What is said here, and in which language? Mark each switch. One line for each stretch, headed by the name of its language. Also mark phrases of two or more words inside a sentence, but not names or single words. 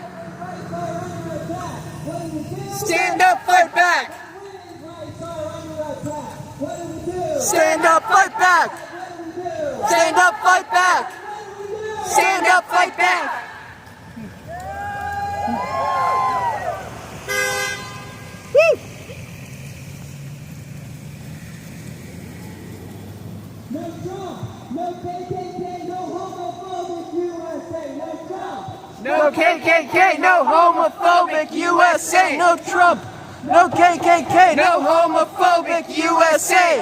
English: Stand up, fight back. Stand up, fight back. Stand up, fight back. Stand up, fight back. Woo! No Trump, no KKK, no homophobic USA. No KKK, no homophobic USA. No Trump, no KKK, no homophobic USA.